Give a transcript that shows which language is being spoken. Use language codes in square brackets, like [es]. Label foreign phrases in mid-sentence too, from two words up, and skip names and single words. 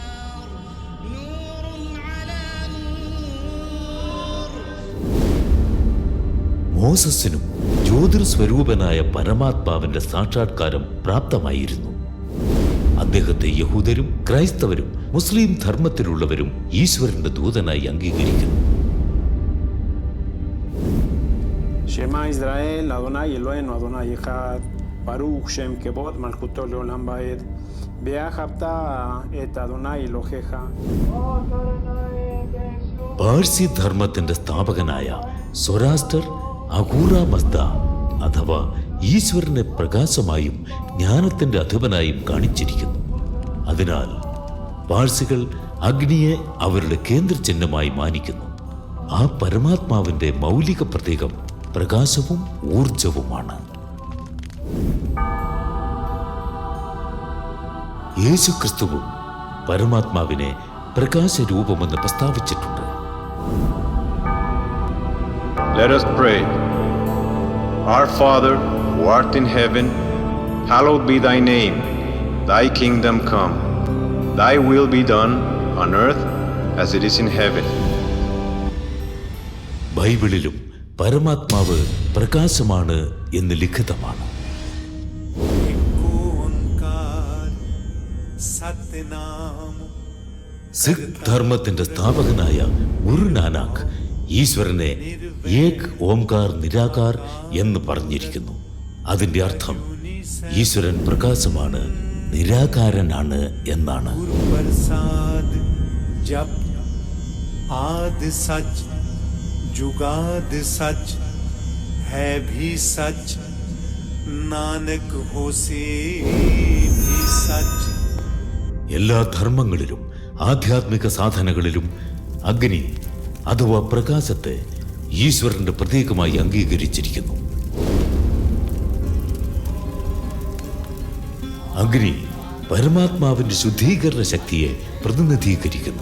[ml] മോസസിനും ജ്യോതിർസ്വരൂപനായ പരമാത്മാവിന്റെ സാക്ഷാത്കാരം പ്രാപ്തമായിരുന്നു. അദ്ദേഹത്തെ യഹൂദരും ക്രൈസ്തവരും മുസ്ലിം ധർമ്മത്തിലുള്ളവരും ഈശ്വരന്റെ ദൂതനായി അംഗീകരിക്കുന്നു. [he] שמע ישראל, אדוני אלוהינו, אדוני אחד, ברוך שם כבוד מלכותו לעולם ועד. ביחדת את אדוני אלוהיך. [ml] പാഴ്സി ധർമ്മത്തിന്റെ സ്ഥാപകനായ സൊറാസ്റ്റർ അഗൂറ മസ്ദ അഥവാ ഈശ്വരനെ പ്രകാശമായും ജ്ഞാനത്തിന്റെ അധിപനായും കാണിച്ചിരിക്കുന്നു. അതിനാൽ പാഴ്സികൾ അഗ്നിയെ അവരുടെ കേന്ദ്രചിഹ്നമായി മാനിക്കുന്നു. ആ പരമാത്മാവിന്റെ മൗലിക പ്രതീകം പ്രകാശവും ഊർജവുമാണ്. യേശുക്രിസ്തുവും പരമാത്മാവിനെ പ്രകാശരൂപമെന്ന് പ്രസ്താവിച്ചിട്ടുണ്ട്. [en] Let us pray. Our Father, who art in heaven, hallowed be thy name. Thy kingdom come. Thy will be done on earth as it is in heaven. [ml] ബൈബിളിലും പരമാത്മാവ് പ്രകാശമാണ് എന്ന് ലിഖിതമാണ്. സിഖ് ധർമ്മത്തിന്റെ സ്ഥാപകനായ ഗുരു നാനാക്ക് ഈശ്വരനെ [pa] ਏਕ ਓਅੰਕਾਰ ਨਿਰਾਕਾਰ [ml] എന്ന് പറഞ്ഞിരിക്കുന്നു. അതിന്റെ അർത്ഥം ഈശ്വരൻ പ്രകാശമാണ്, നിരാകാരനാണ് എന്നാണ്. [pa] ਆਦਿ ਸਚੁ ਜੁਗਾਦਿ ਸਚੁ ਹੈ ਭੀ ਸਚੁ ਨਾਨਕ ਹੋਸੀ ਭੀ ਸਚੁ. [ml] എല്ലാ ധർമ്മങ്ങളിലും ആധ്യാത്മിക സാധനകളിലും അഗ്നി അഥവാ പ്രകാശത്തെ ഈശ്വരന്റെ പ്രതീകമായി അംഗീകരിച്ചിരിക്കുന്നു. അഗ്നി പരമാത്മാവിന്റെ ശുദ്ധീകരണ ശക്തിയെ പ്രതിനിധീകരിക്കുന്നു.